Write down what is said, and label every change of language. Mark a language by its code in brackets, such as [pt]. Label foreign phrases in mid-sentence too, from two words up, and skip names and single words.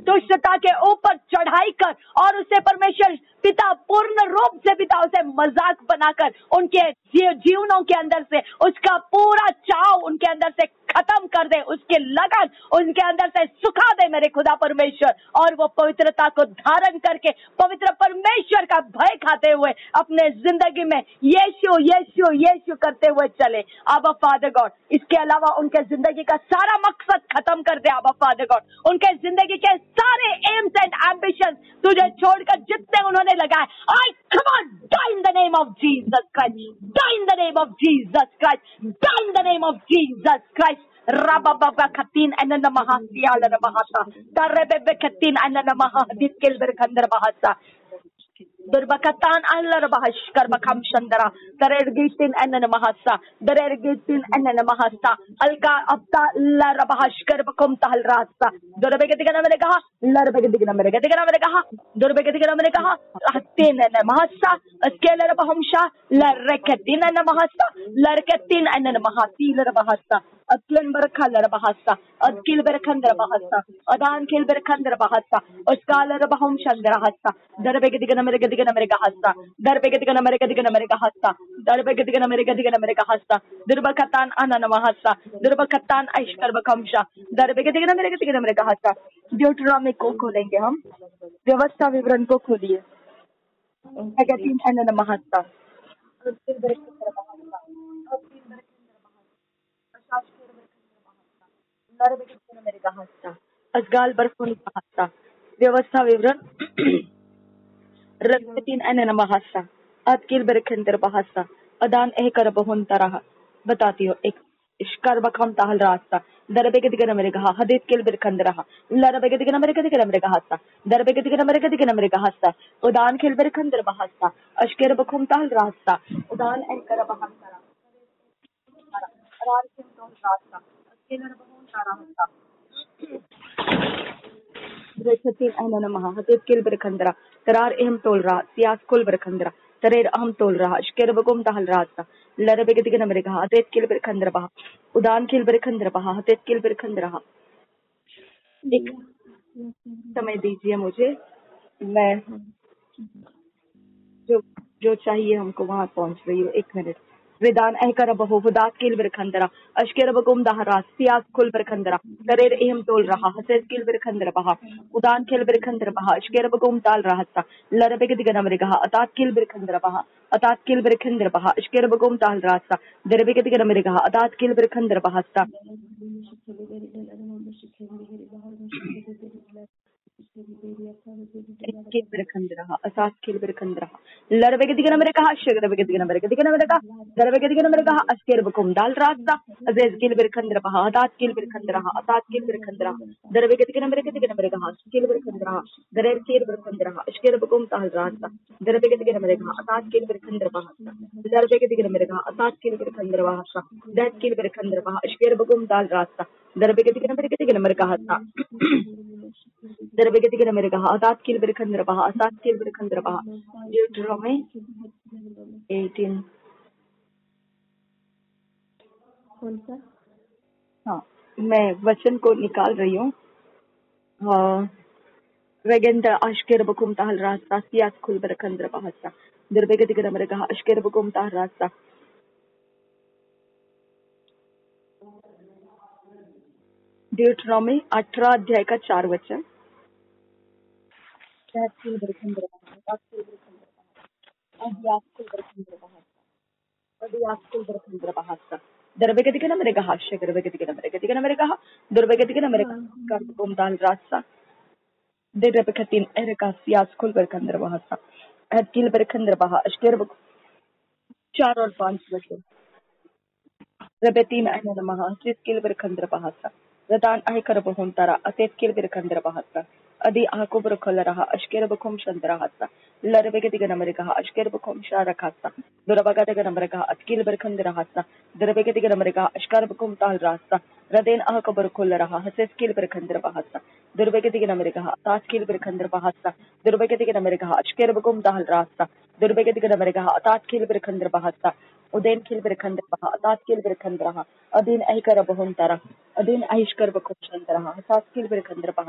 [hi] दुष्टता के ऊपर चढ़ाई कर और उसे परमेश्वर पिता पूर्ण रूप से पिता उसे मजाक बनाकर उनके जीवनों के अंदर से उसका पूरा चाव उनके अंदर से खत्म कर दे, उसके लगन उनके अंदर से सुखा दे मेरे खुदा परमेश्वर, और वो पवित्रता को धारण करके पवित्र परमेश्वर का भय खाते हुए अपने जिंदगी में यीशु यीशु यीशु करते हुए चले। आबा [en] Father God [hi] इसके अलावा उनके जिंदगी का सारा मकसद खत्म कर दे। आबा [en] Father God [hi] उनके जिंदगी के सारे [en] aims and ambition [hi] तुझे छोड़कर जितने उन्होंने लगाए, [en] I command die in the name of Jesus Christ, die in the name of Jesus Christ, die in the name of Jesus Christ. Rababa katin anana mahasiya la mahasa tarebe katin anana mahadit kelber khandar bahasa Durbakatan Allah Rabash Karbakam Shandara, Darergitin and Mahasa, Darergitin and Mahasa, Alka Apta La Rabash Karbakum Tal Rasa, Durbegatigana America, Larbegatigana America, Durbegatigana America, Hatin and Mahasa, a scalar of Hamsha, La Rekatin and Mahasa, Larkatin and Mahasi Rabahasa, a Klimber Kala Bahasa, a Kilberkandra Bahasa, a Dan Kilberkandra Bahasa, a scholar of Hom Shandra Hasa, Darbegatigana America. America hasta Darbegatigana America hasta Darbegatigana America hasta Durbakatan Anana Mahasa Durbakatan Aishkar Bakamsha Darbegatigana America hasta [hi] Deuteronomy को खोलेंगे हम, व्यवस्था विवरण को खोलिए, Agatin Anana Mahasta Darbegatigana America hasta Asgal Barfuni hasta व्यवस्था विवरण रक्ततीन अनन महासा अतकिल बरखंदर बहासा अदान एहकर बहुन तरह बताती हो एक इश्कर बखम ताहल रास्ता दरबे के दिगन मेरे कहा हदीत किल बरखंदर लरबे के दिगन मेरे कहा दरबे के दिगन मेरे कहा उदान खिल बरखंदर बहासा अशकर बखम ताहल रास्ता उदान एहकर बहासा रार के तो रास्ता अकेलर बहुन तरह रक्ततीन अनन महा हदीत किल बरखंदर तरार एहम तोल रहा सियास कुल बरखंदरा तरेर अहम तोल रहा शकेर बगुम तहल रास्ता लरबे के दिगन मेरे कहा हदेत किल बरखंदर बहा उदान किल बरखंदर बहा हदेत किल बरखंदर रहा। एक समय दीजिए मुझे, मैं जो चाहिए हमको वहां पहुंच रही हूँ, 1 मिनट। विदान एहकर बहु हुदात किल बरखंदरा अशकेर बगुम दहरा सियास कुल बरखंदरा तरेर एहम तोल रहा हसेत किल बरखंदर बहा उदान किल बरखंदर बहा अशकेर बगुम ताल रहा लरबे के दिगन मेरे कहा अतात किल बरखंदर बहा अतात किल बरखंदर बहा अशकेर बगुम ताल रहा दरबे के दिगन मेरे कहा अतात किल बरखंदर बहास्ता असास किल बरखंदर लरबे के दिगन मेरे कहा शगरबे के दिगन मेरे कहा दरबे के दिगन मेरे कहा अशकेर बगुम दाल रास्ता अज़ीज किल बरखंदर बहा अतात किल बरखंदर अतात किल बरखंदर दरबे के दिगन मेरे कहा किल बरखंदर दरेर किल बरखंदर अशकेर बगुम ताल रास्ता दरबे के दिगन मेरे कहा अतात किल बरखंदर बहा दरबे के दिगन मेरे कहा अतात किल बरखंदर बहा दैट किल बरखंदर बहा अशकेर बगुम दाल रास्ता दरबे के दिगन मेरे कहा था दरबे के दिगन मेरे कहा अतात किल बरखंदर बहा अतात किल बरखंदर बहा ड्यूटरोनॉमी 18 हाँ मैं वचन को निकाल रही हूँ। Regenda ashkir bukum tahal rasa sias kul berakandra bahasa. Dirbegati kena mereka ashkir bukum tahal rasa. ड्यूटरॉमी 18 अध्याय का 4 वचन। दुर्बेगतिकन मेरे कहा शगरबेगतिकन मेरे कहा दुर्बेगतिकन मेरे कर बुमदाल रास्ता दे रबकतिन एरका सियास कुल बरकंदर बहासा अतिल बरकंदर बहा अश्केर 4 और 5 वचन। रबेतीन अहन महा सिस्किल बरकंदर बहासा रदान अह कर बहुन तारा अतेस्किल बरकंदर बहासा अदि आको बरखल रहा अश्केर बखुम चंद्र हासा लरबेगतिकन मेरे कहा अश्केर बखुम शार खासा दुरबगतिकन मेरे कहा अतकिल बरकंदर हासा दुरबेगतिकन मेरे कहा अश्कार बखुम ताल रास्ता रदेन आह को बरखल रहा हसेस्किल बरकंदर बहासा दुर्बेगतिकन मेरे कहा तास्किल बरकंदर बहासा दुर्बेगतिकन मेरे कहा अश्केर बखुम ताल रास्ता दुर्बेगतिकन मेरे कहा तास्किल बरकंदर बहासा उदेन खिल बरकंदर बहा तास्किल बरकंदर रहा अदीन अह कर बहुन तारा अदीन अहिष्कर बखुम चंद्र रहा तास्किल बरकंदर बहा।